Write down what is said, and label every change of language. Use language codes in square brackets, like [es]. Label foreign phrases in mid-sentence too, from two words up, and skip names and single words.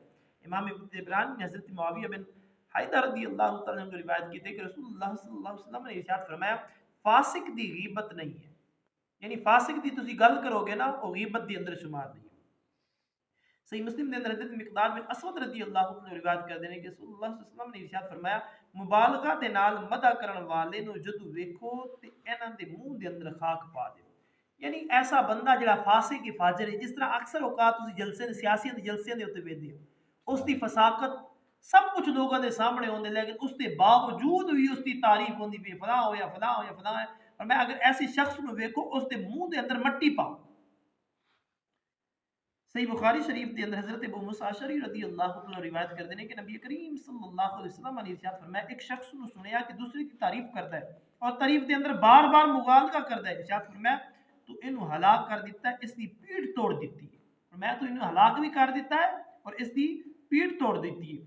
[ur] امام طبرانی نے حضرت معاویہ بن حیدر رضی اللہ تعالیٰ عنہ روایت کی تھی کہ رسول اللہ صلی اللہ علیہ وسلم نے ارشاد فرمایا [pa] فاسق دی غیبت نہیں ہے، یعنی فاسق دی تسی گل کرو گے نا وہ غیبت دی اندر شمار نہیں ہے۔ صحیح مسلم دے اندر حضرت مقداد بن اسود رضی اللہ عنہ روایت کرتے ہیں کہ رسول اللہ صلی اللہ علیہ وسلم نے ارشاد فرمایا مبالغہ دے نال مدح کرن والے نو جدو ویکھو تے انہاں دے منہ دے اندر خاک پا دیو، یعنی ایسا بندہ جڑا فاسق کی فاجر ہے، جس طرح اکثر اوقات تسی جلسے سیاسی دے جلسے دے اوتے ویندے ہو، اس دی فساقت سب کچھ لوگوں دے سامنے ہوندے لیکن اس دے باوجود بھی اس دی تعریف ہوندی پئی فلاں ہویا فلاں ہویا فلاں ہے، اور میں اگر ایسے شخص نو ویکھو اس دے منہ دے اندر مٹی پاؤ۔ [ur] صحیح بخاری شریف کے اندر حضرت ابو موسیٰ اشعری رضی اللہ عنہ روایت کرتے ہیں کہ نبی کریم صلی اللہ علیہ وسلم نے ارشاد فرمایا ایک شخص نے سنیا کہ دوسرے کی تعریف کرتا ہے اور تعریف کے اندر بار بار مغالطہ کرتا ہے، ارشاد فرمایا تو انہوں ہلاک کر دیتا ہے، اس کی پیٹھ توڑ دیتی ہے، فرمایا تو انہوں ہلاک بھی کر دیتا ہے اور اس کی پیٹھ توڑ دیتی ہے۔